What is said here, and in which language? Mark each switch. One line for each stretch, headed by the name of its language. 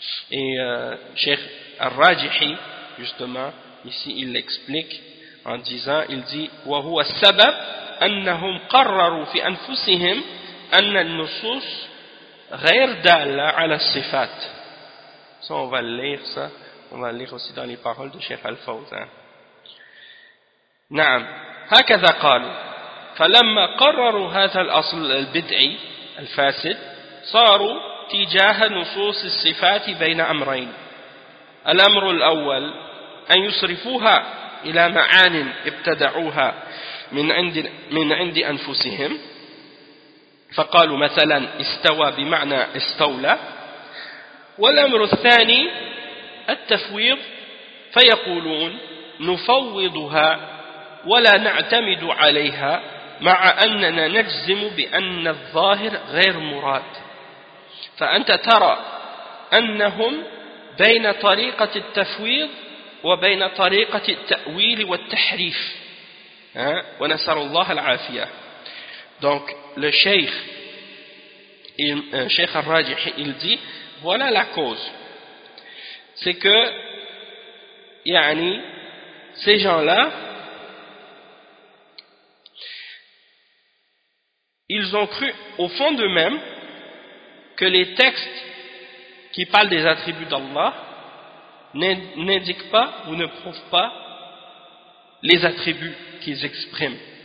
French: Et Cheikh Al-Rajihi, justement, ici, il l'explique en disant, il dit «
Arabic: وَهُوَ السَّبَبْ أَنَّهُمْ قَرَّرُوا فِي أَنفُسِهِمْ أَنَّ النُّصُوصِ غَيْرْ دَالَّ عَلَى الصِّفَاتِ
French: » Ça, on va lire ça. On va lire aussi dans les paroles de Cheikh Al-Fawzan.
Arabic: « نعم, هكذا قالوا فلما قرروا هذا الأصل البدعي الفاسد صاروا تجاه نصوص الصفات بين أمرين الأمر الأول أن يصرفوها إلى معان ابتدعوها من عند أنفسهم فقالوا مثلا استوى بمعنى استولى والأمر الثاني التفويض فيقولون نفوضها ولا نعتمد عليها مع أننا نجزم بأن الظاهر غير مراد فأنت ترى أنهم بين طريقة التفويض وبين طريقة التأويل والتحريف ونسأل الله العافية.
French: Donc le Cheikh Cheikh Al-Rajih il dit voilà la cause, c'est que يعني ces gens là ils ont cru au fond d'eux-mêmes que les textes qui parlent des attributs d'Allah n'indiquent pas ou ne prouvent pas les attributs qu'ils expriment.